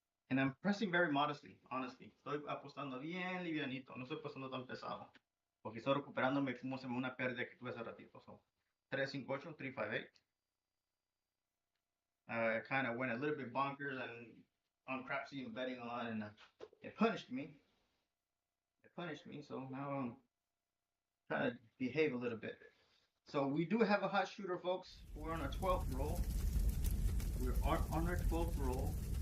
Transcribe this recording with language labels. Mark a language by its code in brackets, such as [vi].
[en] And I'm pressing very modestly, honestly. [es] Estoy apostando bien livianito. No estoy pasando tan pesado. Porque estoy recuperándome como se me una pérdida que tuve hace ratito. [en] So, 3, 5, 8, 3, 5, 8. I kind of went a little bit bonkers and on Crapsee and betting a lot, and it punished me. It punished me, so now I'm trying to behave a little bit. So we do have a hot shooter, folks. We're on our 12th roll. We're on our 12th roll.